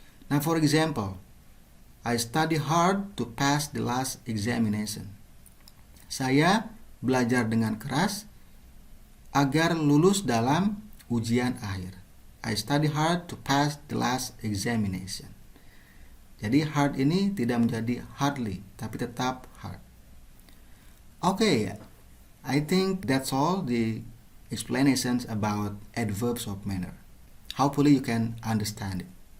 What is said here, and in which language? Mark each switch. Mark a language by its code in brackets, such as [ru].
[en] Nah, for example, I study hard to pass the last examination. [id] Saya belajar dengan keras agar lulus dalam ujian akhir. [en] I study hard to pass the last examination. [id] Jadi hard ini tidak menjadi hardly, tapi tetap hard. [en] Okay, I think that's all the explanations about adverbs of manner. Hopefully you can understand it.